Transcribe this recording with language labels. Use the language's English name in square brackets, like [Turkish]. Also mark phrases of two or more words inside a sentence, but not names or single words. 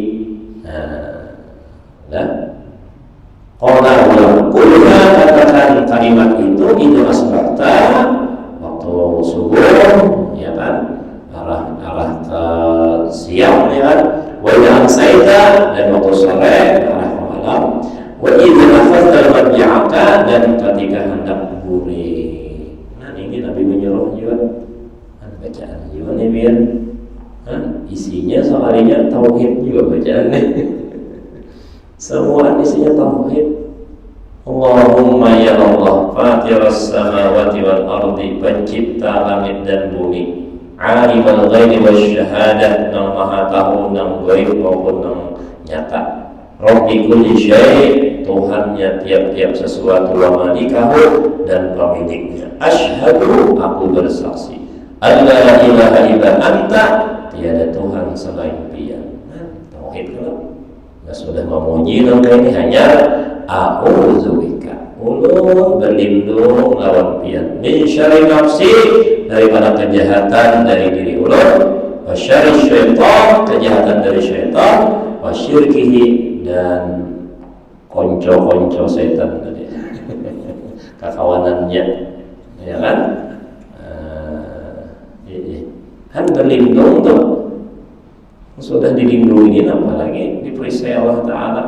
[Arabic] Qala kulna, [Indonesian] katakan kalimat itu asbahta, waktu subuh, ya kan, arah ke siang, ya kan, [Arabic] wa idza amsayta, [Indonesian] dan waktu sore arah ke malam, [Arabic] wa idza akhadta al-madja'aka, [Indonesian] dan ketika hendak lagi Nabi menyuruh juga bacaan juga nih biar isinya soalnya tauhid juga bacaannya. Semua isinya tauhid. [Arabic] Allahumma [Indonesian] ya Allah [Arabic] fatiras samawati wal ardi, [Indonesian] pencipta langit dan bumi, [Arabic] alimul ghaibi wasyahadah, [Banjar] nang maha tahu nang gaib maupun nang nyata, [Arabic] Rabbi kulli syai', [Indonesian] Tuhannya tiap-tiap sesuatu, [Arabic] wa malikahu, [Indonesian] dan pemiliknya. Asyhadu, aku bersaksi, [Arabic] alla ilaha illa anta, [Indonesian] tiada Tuhan selain Dia. Tauhid kalau sudah memuji nama ini hanya a'udzubika, [Banjar] ulun berlindung lawan pian, [Arabic] min syarri nafsi, [Banjar] daripada kejahatan dari diri ulun, [Arabic] wa syarri syaitan, [Banjar] kejahatan dari syaitan, [Arabic] wa syirkihi, [Banjar] dan konco-konco setan tadi, kakawanannya, ya kan? [Indonesian] Kan berlindung tuh, sudah dilindungi, apalagi diperisai Allah Ta'ala.